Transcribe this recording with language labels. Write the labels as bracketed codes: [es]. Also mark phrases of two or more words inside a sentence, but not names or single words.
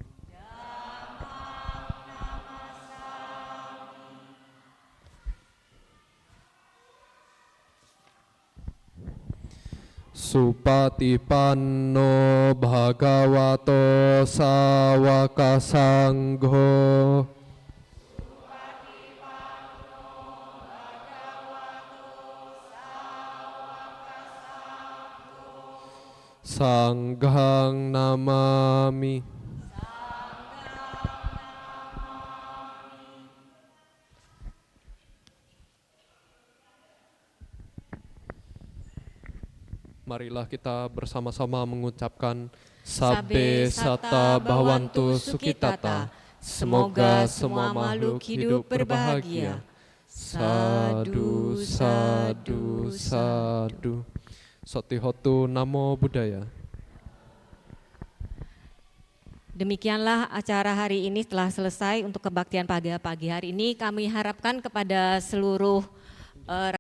[pi] Supatipanno bhagavato sawaka sangho. Sanghang namami. [id] Marilah kita bersama-sama mengucapkan [pi] Sabbe Sata Bhavantu Sukhitata. [id] Semoga semua makhluk hidup berbahagia. [pi] Sadu, sadu, sadu. Sotihotu Namo Buddhaya. [id] Demikianlah acara hari ini telah selesai untuk kebaktian pagi hari ini. Kami harapkan kepada seluruh